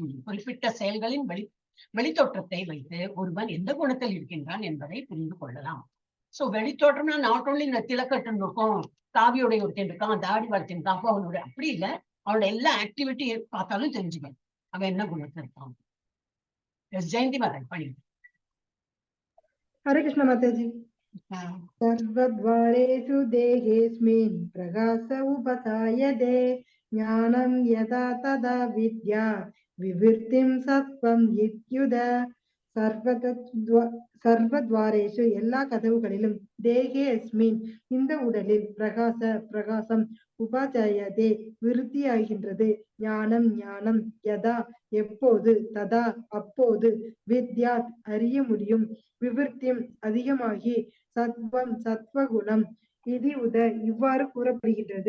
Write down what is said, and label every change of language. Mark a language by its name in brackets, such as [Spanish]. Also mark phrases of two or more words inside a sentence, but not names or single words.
[Tamil] குறிப்பிட்ட செயல்களின் வெளித்தோற்றத்தை வைத்து ஒருவன் எந்த குணத்தில் இருக்கின்றான் என்பதை புரிந்து கொள்ளலாம். சோ வெளித்தோற்றம்னா [English] not only [Tamil] இந்த திலக்கட்டன் இருக்கும், காவியோடைய ஒருத்தன் இருக்கான், தாடி வளர்த்தின் இருக்கான், அப்போ அவனோட அப்படி இல்லை, அவனோட எல்லா ஆக்டிவிட்டி பார்த்தாலும் தெரிஞ்சுக்கணும் அவன் என்ன குணத்தில் இருக்கான். ஜெயந்தி மாதா பண்ணி. [Hindi] हरे कृष्ण माताजी। [Sanskrit] सर्वद्वारेषु देहेऽस्मिन् प्रकाश उपजायते ज्ञानं यदा तदा विद्या विवृत्तिं सत्त्वं इत्युत [Tamil] சர்வத்வாரேஷு எல்லா கதவுகளிலும், [Sanskrit] देहे अस्मिन् [Tamil] இந்த உடலில், [Sanskrit] प्रकाश उपजायते [Tamil] விருத்தியாகின்றது, ஞானம் ஞானம், யதா எப்போது, ததா அப்போது, வித்யாத் அறிய முடியும், விவர்த்தியம் அதிகமாகி, சத்வம் சத்வகுணம், [Sanskrit] इति उत [Tamil] இவ்வாறு கூறப்படுகின்றது.